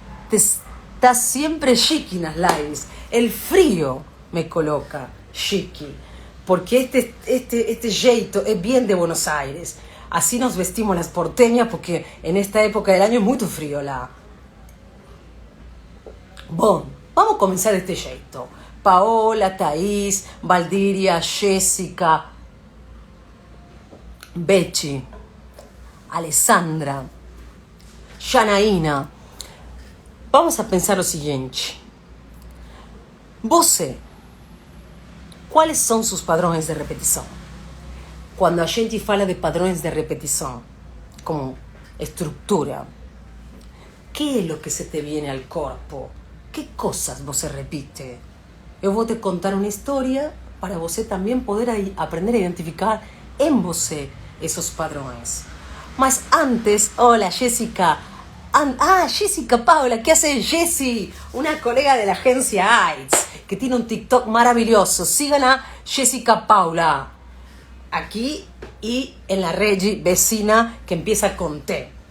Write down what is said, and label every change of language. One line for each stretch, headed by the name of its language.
Spanish: Estás siempre chiqui en las lives. El frío me coloca chiqui, porque este jeito es bien de Buenos Aires. Así nos vestimos las porteñas, porque en esta época del año es muy frío lá. Bom, vamos a comenzar este jeito. Paola, Thaís, Valdiria, Jessica, Betty, Alessandra, Janaína. Vamos a pensar lo siguiente.
Portuguese: Você, quais são sus padrões de repetição? Quando a gente fala de padrões de repetição, como estructura,
Spanish: ¿qué es lo que se te viene al corpo? ¿Qué cosas você repite?
Portuguese: Eu vou te contar uma história para você também poder aprender a identificar em você esos padrões.
Spanish: Mas antes, hola Jessica. Jessica Paula, ¿qué hace Jessie? Una colega de la agencia AIDS, que tiene un TikTok maravilloso. Sigan a Jessica Paula, aquí y en la Regi vecina que empieza con T.